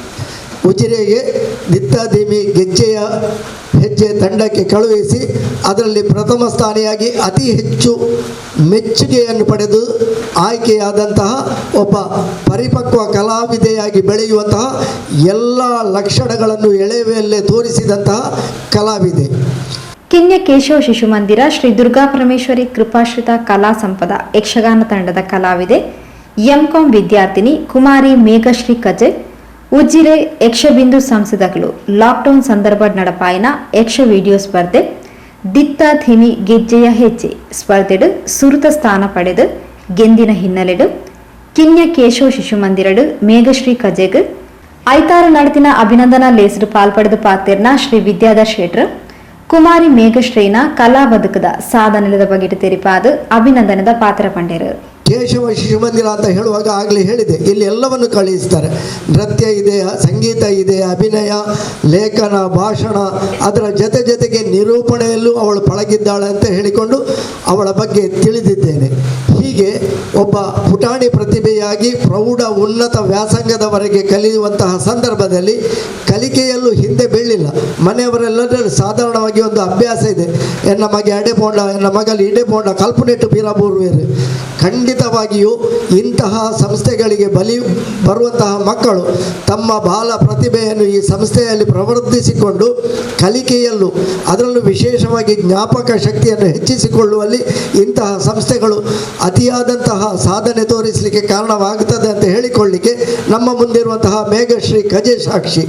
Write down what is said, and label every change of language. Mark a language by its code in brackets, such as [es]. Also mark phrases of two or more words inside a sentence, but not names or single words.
[kn] ಉಜಿರೆಗೆ ದಿತ್ತಾದಿಮಿ ಗೆಜ್ಜೆಯ ಹೆಜ್ಜೆ ತಂಡಕ್ಕೆ ಕಳುಹಿಸಿ ಅದರಲ್ಲಿ ಪ್ರಥಮ ಸ್ಥಾನಿಯಾಗಿ ಅತಿ ಹೆಚ್ಚು ಮೆಚ್ಚುಗೆಯನ್ನು ಪಡೆದು ಆಯ್ಕೆಯಾದಂತಹ ಒಬ್ಬ ಪರಿಪಕ್ವ ಕಲಾವಿದೆಯಾಗಿ ಬೆಳೆಯುವಂತಹ ಎಲ್ಲ ಲಕ್ಷಣಗಳನ್ನು ಎಳೆವೆಯಲ್ಲೇ ತೋರಿಸಿದಂತಹ ಕಲಾವಿದೆ. ಕಿನ್ಯ ಕೇಶವ ಶಿಶು ಮಂದಿರ ಶ್ರೀ ದುರ್ಗಾ ಪರಮೇಶ್ವರಿ ಕೃಪಾಶ್ರಿತ ಕಲಾ ಸಂಪದ ಯಕ್ಷಗಾನ ತಂಡದ ಕಲಾವಿದೆ M.Com ವಿದ್ಯಾರ್ಥಿನಿ [tcy] ಕುಮಾರಿ ಮೇಘಶ್ರೀ ಕಜೆ ಉಜಿರೆ ಯಕ್ಷಬಿಂದು ಸಂಸದಗಳು ಲಾಕ್ಡೌನ್ ಸಂದರ್ಭ ನಡಪಾಯಿನ ಯಕ್ಷ ವಿಡಿಯೋ ಸ್ಪರ್ಧೆ ದಿತ್ತ ಥಿಮಿ ಗೆಜ್ಜೆಯ ಹೆಜ್ಜೆ ಸ್ಪರ್ಧೆಡು ಸುರುತ ಸ್ಥಾನ ಪಡೆದು ಗೆಂದಿನ ಹಿನ್ನೆಲೆಡು ಕಿನ್ಯ ಕೇಶವ ಶಿಶು ಮಂದಿರಡು ಮೇಘಶ್ರೀ ಕಜೆಗ್ ಐತಾರು ನಡತಿನ ಅಭಿನಂದನಾ ಲೇಸರು ಪಾಲ್ಪಡೆದು ಪಾತಿರ್ನ ಶ್ರೀ ವಿದ್ಯಾಧರ್ ಶೇಟ್ರ್ ಕುಮಾರಿ ಮೇಘಶ್ರೀನ ಕಲಾ ಬದುಕದ ಸಾಧನೆದ ಬಗೆಟ್ ತೆರಿಪಾದು ಅಭಿನಂದನದ ಪಾತ್ರ ಪಂಡೇರು. [kn] ಕೇಶವ ಶಿಶು ಮಂದಿರ ಅಂತ ಹೇಳುವಾಗ ಆಗಲೇ ಹೇಳಿದೆ, ಇಲ್ಲಿ ಎಲ್ಲವನ್ನು ಕಳುಹಿಸ್ತಾರೆ. ನೃತ್ಯ ಇದೆ, ಸಂಗೀತ ಇದೆ, ಅಭಿನಯ, ಲೇಖನ, ಭಾಷಣ, ಅದರ ಜೊತೆಗೆ ನಿರೂಪಣೆಯಲ್ಲೂ ಅವಳು ಪಳಗಿದ್ದಾಳೆ ಅಂತ ಹೇಳಿಕೊಂಡು ಅವಳ ಬಗ್ಗೆ ತಿಳಿದಿದ್ದೇನೆ. ಹೀಗೆ ಒಬ್ಬ ಪುಟಾಣಿ ಪ್ರತಿಭೆಯಾಗಿ ಪ್ರೌಢ ಉನ್ನತ ವ್ಯಾಸಂಗದವರೆಗೆ ಕಲಿಯುವಂತಹ ಸಂದರ್ಭದಲ್ಲಿ ಕಲಿಕೆಯಲ್ಲೂ ಹಿಂದೆ ಬೀಳಿಲ್ಲ. ಮನೆಯವರೆಲ್ಲರೂ ಸಾಧಾರಣವಾಗಿ ಒಂದು ಅಭ್ಯಾಸ ಇದೆ, [tcy] ಎನ್ನ ಮಗೆ ಅಡೆ ಪೋಂಡ, ಎನ್ನ ಮಗಲ್ಲಿ ಇಡೆ ಪೋಂಡ ಕಲ್ಪನೆಟ್ಟು ಬೀರಬೂರ್ವೇರು. [kn] ಖಂಡಿತವಾಗಿಯೂ ಇಂತಹ ಸಂಸ್ಥೆಗಳಿಗೆ ಬರುವಂತಹ ಮಕ್ಕಳು ತಮ್ಮ ಬಾಲ ಪ್ರತಿಭೆಯನ್ನು ಈ ಸಂಸ್ಥೆಯಲ್ಲಿ ಪ್ರವರ್ಧಿಸಿಕೊಂಡು ಕಲಿಕೆಯಲ್ಲೂ ಅದರಲ್ಲೂ ವಿಶೇಷವಾಗಿ ಜ್ಞಾಪಕ ಶಕ್ತಿಯನ್ನು ಹೆಚ್ಚಿಸಿಕೊಳ್ಳುವಲ್ಲಿ ಇಂತಹ ಸಂಸ್ಥೆಗಳು ಅತಿಯಾದಂತಹ ಸಾಧನೆ ತೋರಿಸಲಿಕ್ಕೆ ಕಾರಣವಾಗುತ್ತದೆ ಅಂತ ಹೇಳಿಕೊಳ್ಳಿಕ್ಕೆ ನಮ್ಮ ಮುಂದಿರುವಂತಹ ಮೇಘಶ್ರೀ ಕಜೆ ಸಾಕ್ಷಿ.